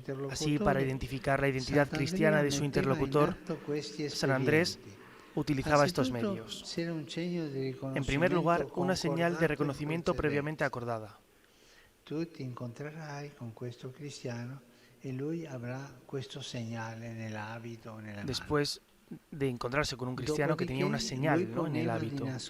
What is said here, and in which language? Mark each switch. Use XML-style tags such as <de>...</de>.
<es>Así, para identificar la identidad cristiana de su interlocutor, San Andrés utilizaba estos medios. En primer lugar, una señal de reconocimiento previamente acordada. Tú te encontrarás con este cristiano y</es> <it>lui avrà questo segnale nel hábito o nella mano.</it> <es>Después de encontrarse con un cristiano que tenía una señal, ¿no?, en el hábito.</es>